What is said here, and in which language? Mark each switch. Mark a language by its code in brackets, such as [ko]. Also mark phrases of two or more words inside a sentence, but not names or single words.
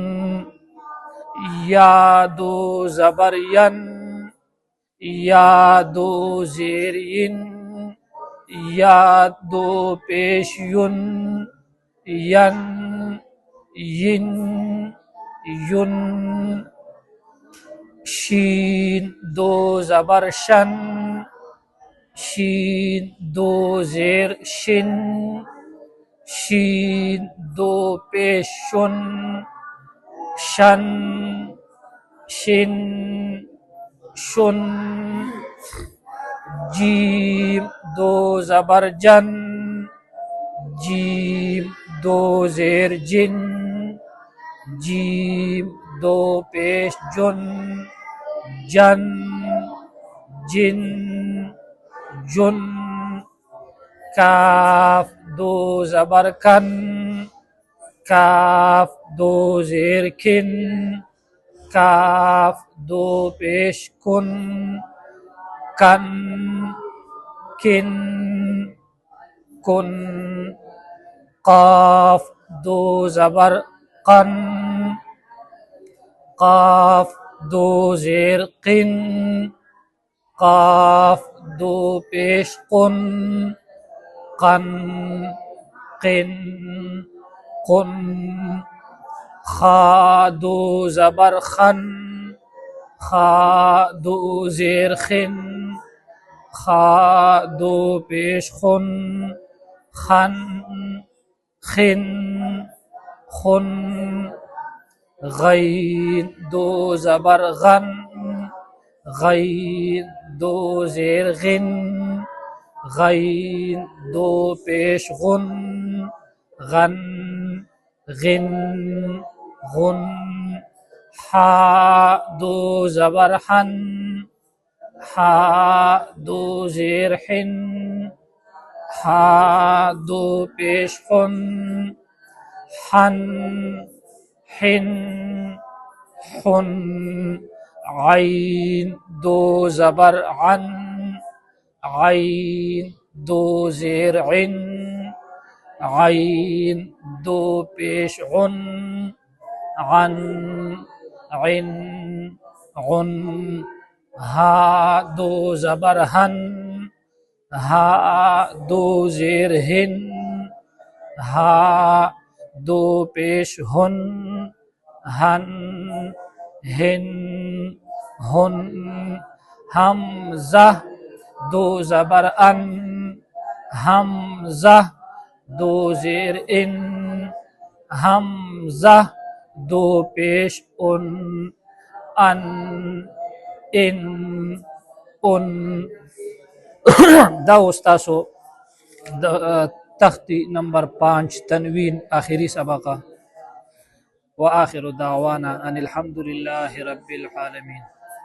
[ps] یا دو زبر ین، یا دو زیر ین، یا دو پیش ین، ین ین ین. شین دو زبر شن، شین دو زیر شن، شین دو پیش شن، شن شن شن. جیم دو زبر جن، جیم دو زیر جن، جیم دو پیش جن، جن جن جن. کاف دو زبر کن، کاف دو زیر کن، کاف دو پیش کن، کن کن کن. قاف دو زبر قن، قاف دو زیر قن، قاف دو پیش قن، قن قن قن. خا دو زبر خن، خا دو زیر خن، خا دو پیش خن، خن خن خن. غین دو زبر غن، غین دو زیر غن، غین دو پیش غن، غن غن غن حا دو زبر حن حا دو زیر حن حا دو پیش خن حن حن حن عين دو زبر عن عين دو زیر عن عين دو پیش عن عن عن عن ها دو زبر هن ها دو زیر هن ها دو پیش هن هن هن هن همزه دو زبر ان همزه دو زیر ان همزه دو پیش ان ان ان ان دا استاسو د تختی نمبر 5 تنوین آخری سبقه. [ar] وآخر دعوانا ان الحمد لله رب العالمين.